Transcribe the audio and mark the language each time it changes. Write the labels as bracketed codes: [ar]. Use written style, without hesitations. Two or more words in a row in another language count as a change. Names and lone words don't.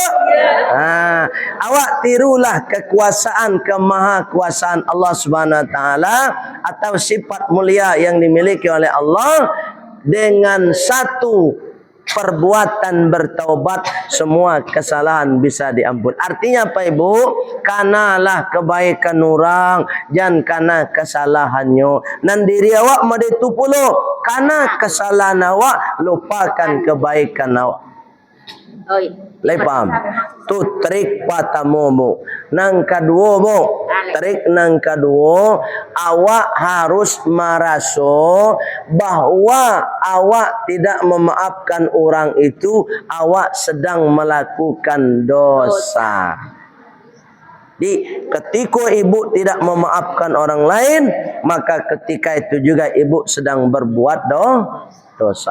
[id] Awak tirulah kekuasaan, kemahakuasaan Allah Subhanahu Wa Taala atau sifat mulia yang dimiliki oleh Allah dengan satu perbuatan bertaubat, semua kesalahan bisa diampun. [min] Artinya apa ibu? Kanalah kebaikan orang, jangan kana kesalahannya. Nan diri awak mau ditupulo, kana kesalahan awak, lupakan kebaikan awak. Lai paham? Tu trik patamu. [id] Nang kedua bu, trik nang kedua, awak harus merasa bahwa awak tidak memaafkan orang itu, awak sedang melakukan dosa. Di ketika ibu tidak memaafkan orang lain, maka ketika itu juga ibu sedang berbuat dosa.